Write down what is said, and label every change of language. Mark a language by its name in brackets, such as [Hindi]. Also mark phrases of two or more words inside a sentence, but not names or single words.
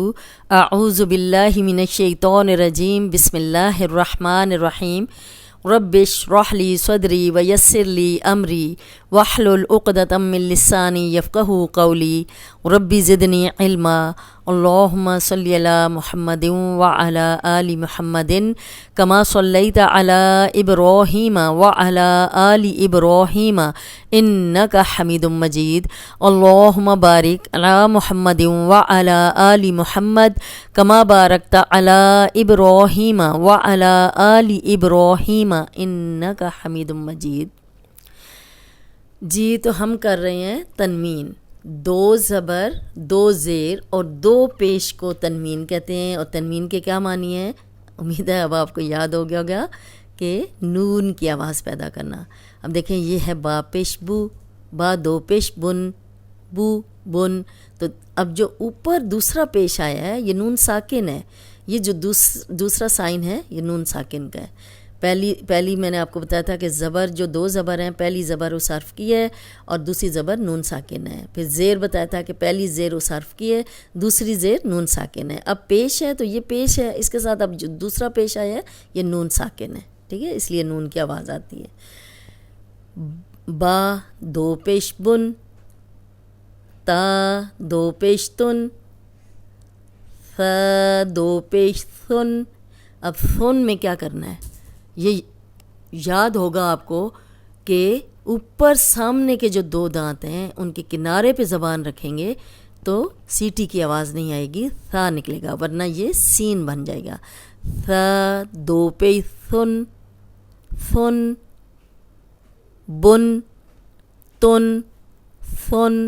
[Arabic] اعوذ باللہ من الشیطان الرجیم، بسم اللہ الرحمن الرحیم۔ رب اشرح لی صدری ویسر لی امری واحلل عقدۃ من لسانی یفقہوا قولی رب زدنی علما۔ اللہم صلی علی محمد وعلی آل محمد کما صلیت علی ابراہیم وعلی آل ابراہیم انک حمید مجید۔ اللہم بارک علی محمد وعلی آل محمد کما بارکت علی ابراہیم وعلی آل ابراہیم انک حمید مجید۔ [Urdu] جی تو ہم کر رہے ہیں تنوین، دو زبر، دو زیر اور دو پیش کو تنوین کہتے ہیں۔ اور تنوین کے کیا معنی ہیں؟ امید ہے اب آپ کو یاد ہو گیا ہوگا کہ نون کی آواز پیدا کرنا۔ اب دیکھیں یہ ہے با پیش بو، با دو پیش بن، بو بن۔ تو اب جو اوپر دوسرا پیش آیا ہے یہ نون ساکن ہے، یہ جو دوسرا سائن ہے یہ نون ساکن کا ہے۔ پہلی میں نے آپ کو بتایا تھا کہ زبر جو دو زبر ہیں، پہلی زبر اس حرف کی ہے اور دوسری زبر نون ساکن ہے۔ پھر زیر بتایا تھا کہ پہلی زیر اس حرف کی ہے، دوسری زیر نون ساکن ہے۔ اب پیش ہے تو یہ پیش ہے، اس کے ساتھ اب جو دوسرا پیش آیا ہے یہ نون ساکن ہے، ٹھیک ہے، اس لیے نون کی آواز آتی ہے۔ با دو پیش بن، تا دو پیش تن، ث دو پیش ثن۔ اب ثن میں کیا کرنا ہے؟ یہ یاد ہوگا آپ کو کہ اوپر سامنے کے جو دو دانت ہیں ان کے کنارے پہ زبان رکھیں گے تو سیٹی کی آواز نہیں آئے گی، ثا نکلے گا، ورنہ یہ سین بن جائے گا۔ ثا دو پیش ثن، ثن بن تن ثن۔